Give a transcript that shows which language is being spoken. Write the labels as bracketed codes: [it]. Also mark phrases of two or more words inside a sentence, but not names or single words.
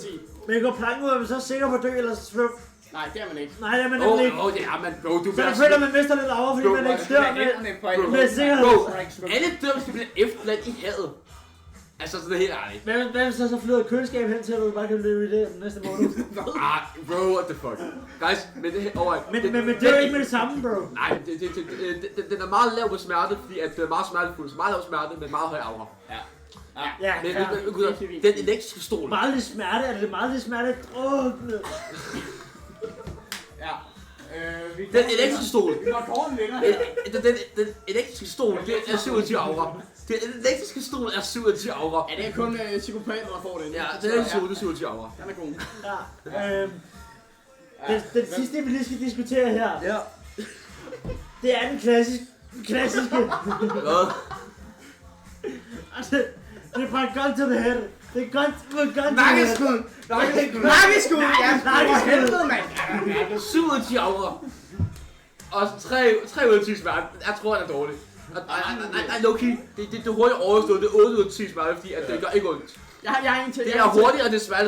[da] Men går planken ud, er man så sikker på at dø eller svøm? Nej, det er man ikke. Nej, det er man nemlig ikke. Det er man, bro. Du Så jeg føler, man mister lidt aura, fordi man ikke dør med sikkerhed. Bro, alle dør, skal blive efterladt i havet. Altså, sådan helt ærligt. Hvad hvis så flyder et køleskab hen til, at du bare kan løbe i det den næste måned? [en] Bro, what the fuck. Guys, [da] men det her, Men det er jo ikke med det samme, bro. Nej, den er meget lav på smerte, fordi at det er meget smertefuld. Så meget lav smerte, men meget høj aura. Ja, Men gutter, den elektriske stol. meget lidt smerte, er det meget lidt smerte? Ja. Den elektriske stol. Vi går tårnen længere. Den elektriske stol, det er 7 ud af 10 aura. Den elektriske stol er 7 ud af 10 aura. Ja, det er kun psykopater, der får den. Ja, den er 7 ud af 10 aura. Den er god. Ja, den sidste, vi lige skal diskutere her, Ja. det er den klassiske. Hvad? Altså, det er fra [en] gun to the head. [da] Det er [en] gun to the head. [da] Nakkeskud! Nakkeskud! Ja, for helvede, mand! 7 ud af 10 aura. Og 3 ud af 10 smerte. Jeg tror, den er dårlig. Nej, Loki. Det er hurtigt overstået. Det er 8 ud af 10 smerte, fordi at det gør ikke ondt. Jeg har en til. Det er hurtigt, og det er smertefrit.